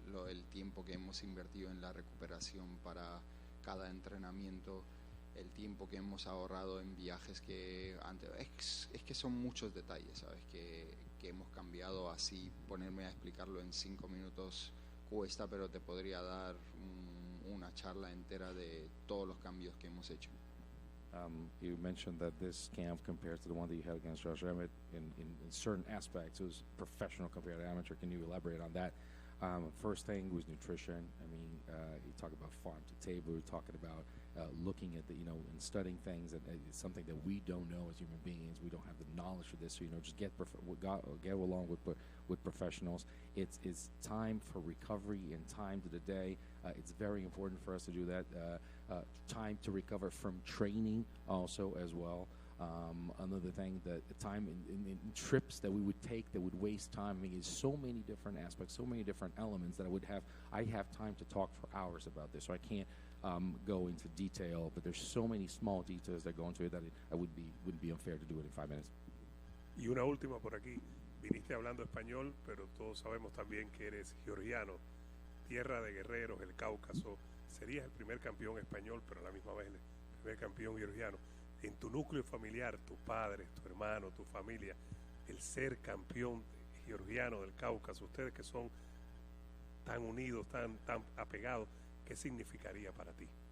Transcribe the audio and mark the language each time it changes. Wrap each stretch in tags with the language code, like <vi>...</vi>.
<es>el tiempo que hemos invertido en la recuperación para cada entrenamiento, el tiempo que hemos ahorrado en viajes que antes, es que son muchos detalles, ¿sabes? Que hemos cambiado. Así ponerme a explicarlo en 5 minutos cuesta, pero te podría dar una charla entera de todos los cambios que hemos hecho.</es> <en>You mentioned that this camp compared to the one that you had against Josh Emmett in certain aspects, it was professional compared to amateur. Can you elaborate on that? First thing was nutrition. I mean, you talk about farm to table. You're talking about looking at and studying things, and it's something that we don't know as human beings. We don't have the knowledge for this. So just get along with professionals. It's time for recovery and time to the day. It's very important for us to do that. Time to recover from training also as well. Another thing, that time in trips that we would take that would waste time. I mean, it's so many different aspects, so many different elements that I have time to talk for hours about this, so I can't go into detail, but there's so many small details that go into it that wouldn't be unfair to do it in 5 minutes.</en> <es>Y una última por aquí. Viniste hablando español, pero todos sabemos también que eres georgiano, tierra de guerreros, el Cáucaso. Serías el primer campeón español, pero a la misma vez el primer campeón georgiano. En tu núcleo familiar, tus padres, tu hermano, tu familia, el ser campeón georgiano del Cáucaso, ustedes que son tan unidos, tan apegados, ¿qué significaría para ti?</es>